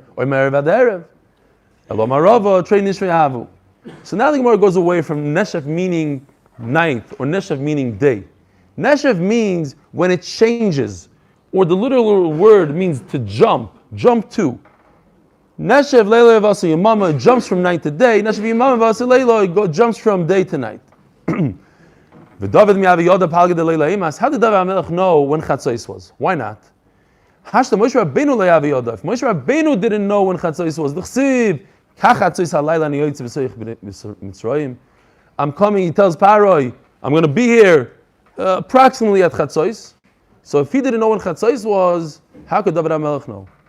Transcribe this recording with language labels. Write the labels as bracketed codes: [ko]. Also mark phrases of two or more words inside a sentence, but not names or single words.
[en] So now the Gemara goes away from Neshev meaning night or Neshev meaning day. Neshev means when it changes, or the literal word means to jump to. [arc] Neshev leila v'asa yamama [en] jumps from night to day. [arc] Neshev yamama v'asa leila [en] jumps from day to night. [arc] V'David mi'avi yoda palged leila imas. [en] How did David HaMelech know when Chatzos was? Why not? [arc] Hashta Moshe Rabbeinu le'avi yoda. [en] If Moshe Rabbeinu didn't know when Chatzos was, l'chsiv I'm coming, he tells Paroi, I'm going to be here approximately at Chatzois. So if he didn't know when Chatzois was, how could David HaMelech know?